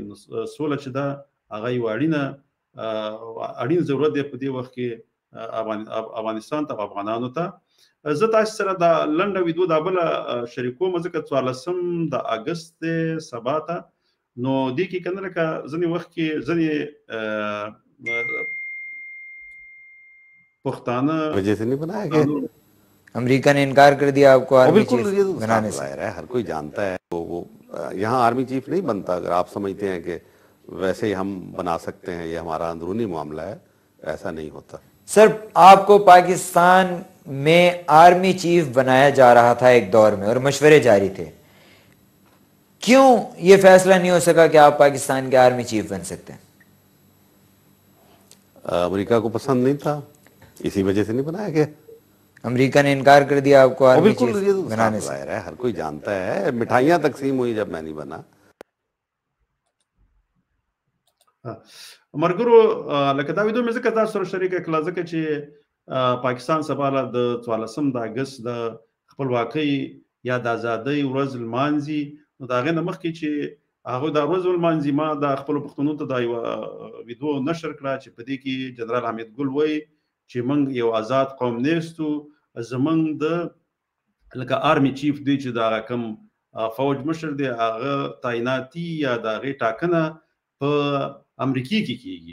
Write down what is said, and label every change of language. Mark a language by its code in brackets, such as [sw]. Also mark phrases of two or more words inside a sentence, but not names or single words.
[ps] نو سوله چې ده هغه یو اړین ضرورت دی په دې وخت کې افغانستان ته او افغانانو ته. زه تاسو سره د لنډه ویډیو دا بله شریکوم، ځکه 14 د اګست دی سبا ته. نو دې کې که نه لکه ځینې وخت کې ځینې پښتانه [ur] وجہ سے نہیں بنایا گیا. امریکہ نے انکار کر دیا آپ کو آرمی چیف بنانے سے. ہر کوئی جانتا ہے وہ یہاں آرمی چیف نہیں بنتا. اگر آپ سمجھتے ہیں کہ ویسے ہی ہم بنا سکتے ہیں، یہ ہمارا اندرونی معاملہ ہے، ایسا نہیں ہوتا. سر آپ کو پاکستان میں آرمی چیف بنایا جا رہا تھا ایک دور میں اور مشورے جاری تھے، کیوں یہ فیصلہ نہیں ہو سکا کہ آپ پاکستان کے آرمی چیف بن سکتے ہیں؟ امریکہ کو پسند نہیں تھا، اسی وجہ سے نہیں بنایا گیا. امریکہ نے انکار کر دیا آپ کو آرمی چیف بنانے سے. ہر کوئی جانتا ہے، مٹھائیاں تقسیم ہوئی جب میں نہیں بنا. [ps] مرګرو لکه دا ویډیو مې ځکه تاسو سره شریکه کړله ځکه چې پاکستان سبا له د 14 د اګست د خپلواکۍ یا د ازادۍ ورځ لمانځي. نو د هغې نه مخکې چې هغوی دا ورځ ولمانځي، ما د خپلو پښتنو ته دا یوه ویډیو نشر کړه چې په دې کې جنرال حمید ګل وایي چې موږ یو آزاد قوم نیستو، زموږ د لکه آرمی چیف دی چې د هغه کوم فوج مشر دی هغه تعیناتي یا د هغې ټاکنه په امریکې کې کېږي.